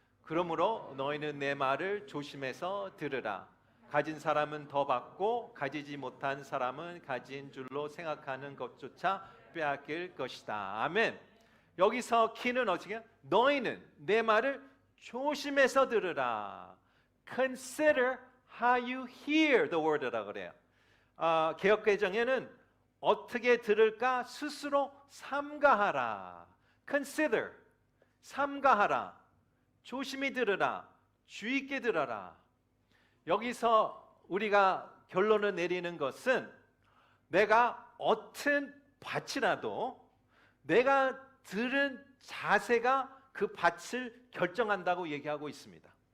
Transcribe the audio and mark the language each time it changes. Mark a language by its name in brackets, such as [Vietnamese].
[Korean] 그러므로 너희는 내 말을 조심해서 들으라. 가진 사람은 더 받고 가지지 못한 사람은 가진 줄로 생각하는 것조차 빼앗길 것이다. 아멘. 여기서 키는 어떻게? 너희는 내 말을 조심해서 들으라. [English] Consider how you hear the word [Korean] 라고 그래요. 개역개정에는 어떻게 들을까 스스로 삼가하라. Consider, 삼가하라. 조심히 들으라. 주의 있게 들어라. 여기서 우리가 결론을 내리는 것은 내가 어떤 밭이라도 내가 들은 자세가 그 밭을 결정한다고 얘기하고 있습니다.